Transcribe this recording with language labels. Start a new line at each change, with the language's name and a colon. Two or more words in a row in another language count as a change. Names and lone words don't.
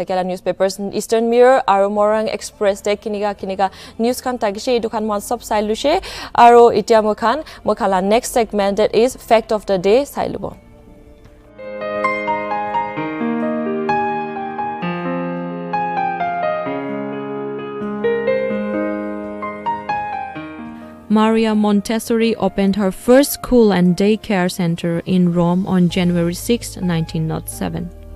Naga Pidgin: thakela newspapers Eastern Mirror aru Morang Express te kiniga news khan takishe edu khan man sab sai lushe aru itia mo khan mokhala
English: next segment that is fact of the day
Naga Pidgin: sai lubo.
English: Maria Montessori opened her first school and daycare center in Rome on January 6, 1907.